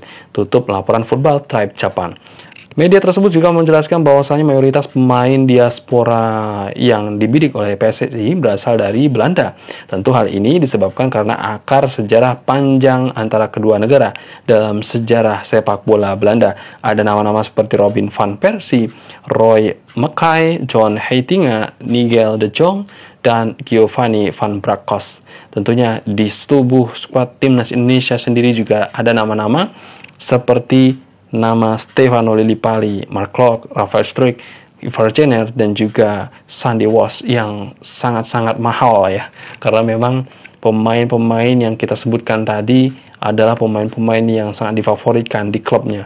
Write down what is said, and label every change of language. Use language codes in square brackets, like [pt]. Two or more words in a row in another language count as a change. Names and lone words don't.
[id] Tutup laporan Football Tribe Jepang. Media tersebut juga menjelaskan bahwasanya mayoritas pemain diaspora yang dibidik oleh PSSI berasal dari Belanda. Tentu hal ini disebabkan karena akar sejarah panjang antara kedua negara. Dalam sejarah sepak bola Belanda, ada nama-nama seperti Robin van Persie, Roy Mackay, John Heitinga, Nigel de Jong, dan Giovanni van Bronckhorst. Tentunya di tubuh skuad timnas Indonesia sendiri juga ada nama-nama seperti nama Stefano Lillipali, Mark Klok, Rafael Struijk, Ivar Jenner, dan juga Sandy Walsh yang sangat-sangat mahal ya. Karena memang pemain-pemain yang kita sebutkan tadi adalah pemain-pemain yang sangat difavoritkan di klubnya.